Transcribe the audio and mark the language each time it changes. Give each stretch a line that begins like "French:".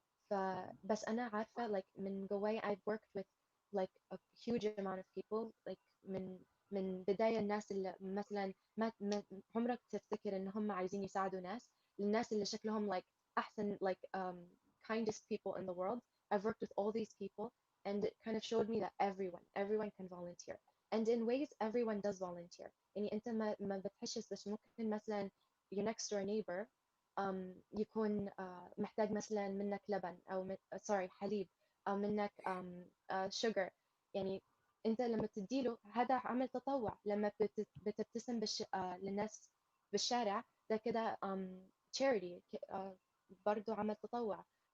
Arabic: فبس أنا عارفة like من جواي
English: I've worked with like a huge amount of people
Arabic: like من بداية الناس اللي مثلا ما عمرك تفتكر إن هم عايزين يساعدوا ناس، للناس اللي شكلهم like أحسن like
English: kindest people in the world. I've worked with all these people and it kind of showed me that everyone can volunteer and in ways everyone does volunteer.
Arabic: يعني أنت ما بتحسش بس ممكن مثلا
English: your next door neighbor
Arabic: يكون محتاج مثلا منك لبن أو sorry حليب أو منك sugar. يعني أنت لما تديله هذا عمل تطوع، لما بتبتسم للناس بالشارع ده كده charity برضو عمل تطوع.